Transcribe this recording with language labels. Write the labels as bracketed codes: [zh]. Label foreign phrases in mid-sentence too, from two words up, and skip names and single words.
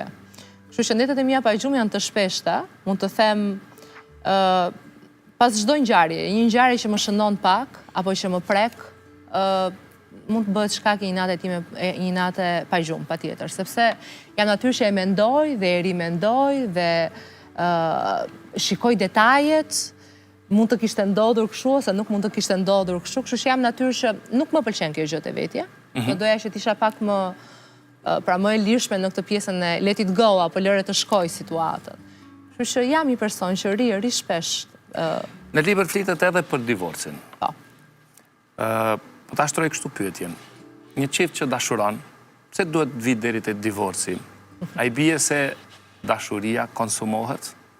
[sq] Kështu që ndetet e mia pa gjumë janë të shpeshta, mund të them pas çdo ngjarje, një ngjarje që më shënon pak apo që më prek, mund të bëhet shkak i një nate pa gjumë, patjetër, sepse jam natyrë që e mendoj dhe e rimendoj dhe shikoj detajet, mund të kishte ndodhur kështu ose nuk mund të kishte ndodhur kështu, kështu që jam natyrë që nuk më pëlqen kjo gjë te vetja. Do doja që t'isha pak më më e lirshme në këtë pjesën e [en] let it go [sq] apo lëre të shkoj situatën. Kështu që jam një person që ri shpesh. Në libër flitet edhe për divorcin. Po. Po ta shtroj kështu pyetjen. Një çift që dashuron, pse duhet vi deri te divorci? Ai bie se dashuria konsumohet?